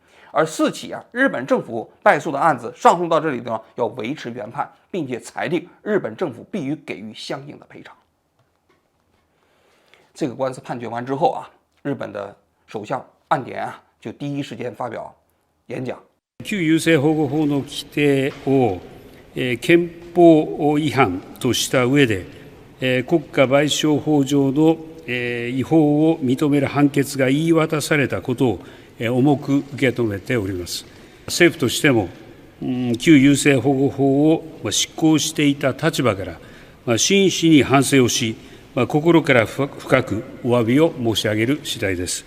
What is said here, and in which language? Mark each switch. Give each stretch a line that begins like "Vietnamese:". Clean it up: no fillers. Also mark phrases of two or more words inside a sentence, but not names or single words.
Chinese: 而4起啊，日本政府败诉的案子上诉到这里呢，要维持原判，并且裁定日本政府必须给予相应的赔偿。这个官司判决完之后啊，日本的首相岸田啊，就第一时间发表演講。
Japanese: 旧優生保護法の規定を、憲法違反とした上で、国家賠償法上の、違法を認める判決が言い渡されたことを重く受け止めております。政府としても、旧優生保護法を執行していた立場から、真摯に反省をし、心から深くお詫びを申し上げる次第です。